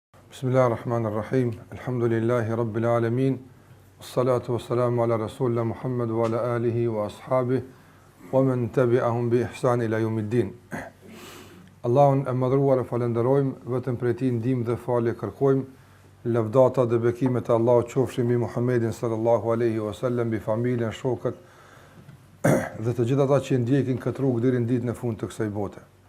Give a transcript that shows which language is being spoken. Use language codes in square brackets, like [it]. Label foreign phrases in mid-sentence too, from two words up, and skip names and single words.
[ar] بسم الله الرحمن الرحيم. الحمد لله رب العالمين. والصلاة والسلام على رسول الله محمد وعلى آله وأصحابه ومن تبعهم بإحسان إلى يوم الدين. [sq] Allahun e madhruar e falenderojmë, vetëm prej tij ndihmë dhe falje kërkojmë. Lavdata dhe bekimet e Allahut qofshin mbi Muhammedin [ar] صلى الله عليه وسلم, [sq] mbi familjen, shokët dhe të gjithë ata që ndjekin këtë rrugë deri në ditën e fundit të kësaj bote.